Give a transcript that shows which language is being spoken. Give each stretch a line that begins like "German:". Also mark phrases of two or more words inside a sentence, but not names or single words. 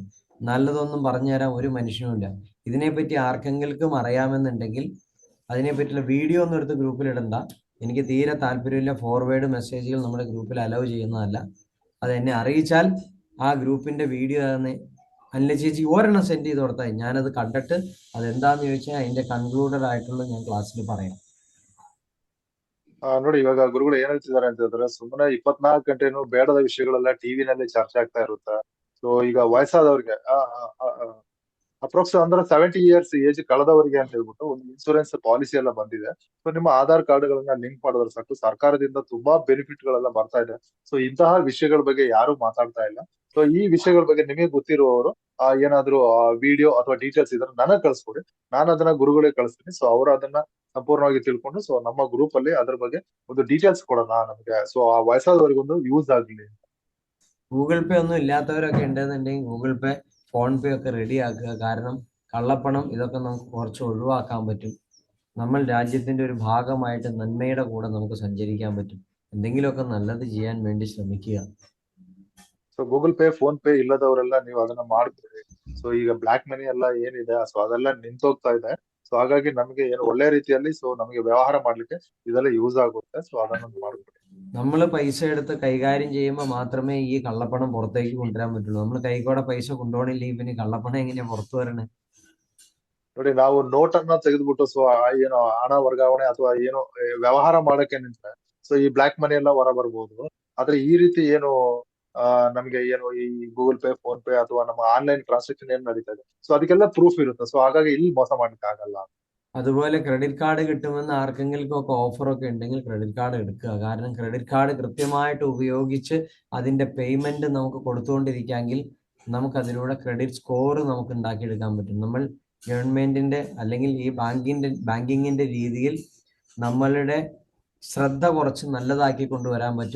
Malayalam: നല്ലതൊന്നും പറഞ്ഞു തരാൻ ഒരു മനുഷ്യനുമില്ല. ഇതിനെപ്പറ്റി ആർക്കെങ്കിലും അറിയാമെന്നുണ്ടെങ്കിൽ അതിനെപ്പറ്റിയുള്ള വീഡിയോ ഒന്നും എടുത്ത് ഗ്രൂപ്പിൽ ഇടണ്ട. എനിക്ക് തീരെ താല്പര്യമില്ല.
English: forward messages
Malayalam: നമ്മുടെ ഗ്രൂപ്പിൽ അലൗ ചെയ്യുന്നതല്ല. അത് എന്നെ അറിയിച്ചാൽ ആ ഗ്രൂപ്പിൻ്റെ വീഡിയോ തന്നെ അല്ല ചേച്ചി ഒരെണ്ണം സെൻഡ് ചെയ്ത് കൊടുത്താൽ ഞാനത് കണ്ടിട്ട് അതെന്താന്ന് ചോദിച്ചാൽ അതിന്റെ കൺക്ലൂഡഡ് ആയിട്ടുള്ള ഞാൻ ക്ലാസ്സിൽ പറയാം.
Kannada: ನೋಡಿ ಇವಾಗ ಗುರುಗಳು ಏನ್ ಹೇಳ್ತಿದ್ದಾರೆ ಅಂತ ಹೇಳಿದ್ರೆ ಸುಮ್ಮನೆ 24 ಗಂಟೆನೂ ಬೇಡದ ವಿಷಯಗಳೆಲ್ಲ ಟಿವಿನಲ್ಲಿ ಚರ್ಚೆ ಆಗ್ತಾ ಇರುತ್ತೆ. ಸೊ ಈಗ ವಯಸ್ಸಾದವ್ರಿಗೆ ಅಪ್ರೋಕ್ಸ್ ಅಂದ್ರೆ 70
English: years age
Kannada: ಕಳೆದವರಿಗೆ ಅಂತ ಹೇಳ್ಬಿಟ್ಟು ಒಂದು
English: insurance policy
Kannada: ಎಲ್ಲ ಬಂದಿದೆ. ಸೊ ನಿಮ್ಮ ಆಧಾರ್ ಕಾರ್ಡ್ಗಳನ್ನ ಲಿಂಕ್ ಮಾಡಿದ್ರೆ ಸಾಕು, ಸರ್ಕಾರದಿಂದ ತುಂಬಾ ಬೆನಿಫಿಟ್ ಗಳೆಲ್ಲ ಬರ್ತಾ ಇದೆ. ಸೊ ಇಂತಹ ವಿಷಯಗಳ ಬಗ್ಗೆ ಯಾರು ಮಾತಾಡ್ತಾ ಇಲ್ಲ. ಸೊ ಈ ವಿಷಯಗಳ ಬಗ್ಗೆ ನಿಮಗೆ ಗೊತ್ತಿರುವವರು ಏನಾದ್ರು ವಿಡಿಯೋ ಅಥವಾ ಡೀಟೇಲ್ಸ್ ಇದ್ರೆ ನನಗೆ ಕಳಿಸ್ಕೊಡಿ, ನಾನು ಅದನ್ನ ಗುರುಗಳಿಗೆ ಕಳಿಸ್ತೀನಿ. ಸೊ ಅವರು ಅದನ್ನ ಸಂಪೂರ್ಣವಾಗಿ ತಿಳ್ಕೊಂಡು ಸೊ ನಮ್ಮ ಗ್ರೂಪ್ ಅಲ್ಲಿ ಅದ್ರ ಬಗ್ಗೆ ಒಂದು ಡೀಟೇಲ್ಸ್ ಕೊಡೋಣ ನಮ್ಗೆ, ಸೊ ಆ ವಯಸ್ಸಾದವರಿಗೊಂದು ಯೂಸ್ ಆಗ್ಲಿ.
Malayalam: ഗൂഗിൾ പേ ഒന്നും ഇല്ലാത്തവരൊക്കെ ഉണ്ടെന്നുണ്ടെങ്കിൽ ഗൂഗിൾ പേ, ഫോൺ പേ ഒക്കെ റെഡി ആക്കുക. കാരണം കള്ളപ്പണം ഇതൊക്കെ നമുക്ക് കുറച്ച് ഒഴിവാക്കാൻ പറ്റും. നമ്മൾ രാജ്യത്തിന്റെ ഒരു ഭാഗമായിട്ട് നന്മയുടെ കൂടെ നമുക്ക് സഞ്ചരിക്കാൻ പറ്റും. എന്തെങ്കിലുമൊക്കെ നല്ലത് ചെയ്യാൻ വേണ്ടി ശ്രമിക്കുക.
Kannada: ಸೊ ಗೂಗಲ್ ಪೇ, ಫೋನ್ ಪೇ ಇಲ್ಲದವರೆಲ್ಲ ನೀವು ಅದನ್ನ ಮಾಡ್ಕೊಳ್ಳಿ. ಸೊ ಈಗ
English: black money
Kannada: ಎಲ್ಲ ಏನಿದೆ ಸೊ ಅದೆಲ್ಲ ನಿಂತೋಗ್ತಾ ಇದೆ. ಸೊ ಹಾಗಾಗಿ ನಮಗೆ ಏನು ಒಳ್ಳೆ ರೀತಿಯಲ್ಲಿ ಸೊ ನಮಗೆ ವ್ಯವಹಾರ ಮಾಡ್ಲಿಕ್ಕೆ ಇದೆಲ್ಲ ಯೂಸ್ ಆಗುತ್ತೆ. ಸೊ ಅದನ್ನೊಂದು ಮಾಡ್ಕೊಳ್ಳಿ.
Malayalam: നമ്മൾ പൈസ എടുത്ത് കൈകാര്യം ചെയ്യുമ്പോൾ മാത്രമേ ഈ കള്ളപ്പണം പുറത്തേക്ക് കൊണ്ടുവരാൻ പറ്റുള്ളൂ. നമ്മൾ കൈകൂടെ പൈസ കൊണ്ടുപോകണില്ലെങ്കിൽ പിന്നെ കള്ളപ്പണം എങ്ങനെയാ പുറത്തു വരണേ?
Kannada: ನೋಡಿ, ನಾವು ನೋಟ್ ಅನ್ನ ತೆಗೆದ್ಬಿಟ್ಟು ಸೊ ಏನೋ ಹಣ ವರ್ಗಾವಣೆ ಅಥವಾ ಏನೋ ವ್ಯವಹಾರ ಮಾಡಕ್ಕೆ ನಿಂತ್ರೆ ಸೊ ಈ
English: black money
Kannada: ಎಲ್ಲ ಹೊರ ಬರ್ಬೋದು. ಆದ್ರೆ ಈ ರೀತಿ ಏನು ನಮ್ಗೆ ಏನು ಈ ಗೂಗಲ್ ಪೇ, ಫೋನ್ ಪೇ ಅಥವಾ ನಮ್ಮ
English: online transaction
Kannada: ಏನ್ ನಡೀತಾ ಇದೆ ಸೊ ಅದಕ್ಕೆಲ್ಲ ಪ್ರೂಫ್ ಇರುತ್ತೆ. ಸೊ ಹಾಗಾಗಿ ಇಲ್ಲಿ ಮೋಸ ಮಾಡ್ಲಿಕ್ಕೆ ಆಗಲ್ಲ.
Malayalam: അതുപോലെ
English: credit card
Malayalam: കിട്ടുമെന്ന് ആർക്കെങ്കിലും ഒക്കെ ഓഫറൊക്കെ ഉണ്ടെങ്കിൽ
English: credit card
Malayalam: എടുക്കുക. കാരണം
English: credit card
Malayalam: കൃത്യമായിട്ട് ഉപയോഗിച്ച് അതിന്റെ പേയ്മെന്റ് നമുക്ക് കൊടുത്തുകൊണ്ടിരിക്കാമെങ്കിൽ നമുക്ക് അതിലൂടെ
English: credit score
Malayalam: നമുക്ക് ഉണ്ടാക്കിയെടുക്കാൻ പറ്റും. നമ്മൾ ഗവൺമെന്റിന്റെ അല്ലെങ്കിൽ ഈ ബാങ്കിങ്ങിന്റെ രീതിയിൽ നമ്മളുടെ ശ്രദ്ധ കുറച്ച് നല്ലതാക്കി കൊണ്ടുവരാൻ പറ്റും.